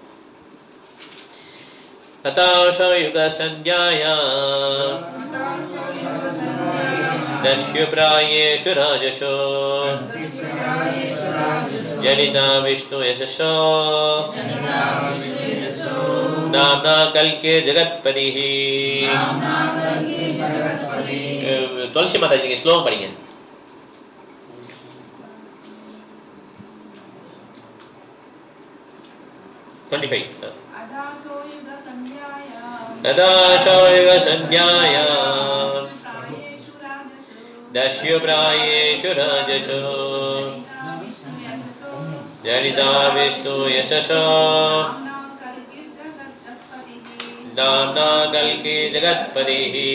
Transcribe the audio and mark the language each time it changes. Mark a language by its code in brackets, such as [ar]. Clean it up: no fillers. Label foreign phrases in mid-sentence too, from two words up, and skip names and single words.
[sa] ततः सो युग सन्ध्यायां दस्यु प्रायेषु राजसु जनिता विष्णु यशसो नाम्ना कल्किः जगत्पतिः. [ta] துளசி மாதாஜி நீங்க ஸ்லோகம் படிங்க. [sa] दस्यु प्रायेषु राजसो जनिता विष्णु यशसो नाम्ना कल्कि जगत्पतिः.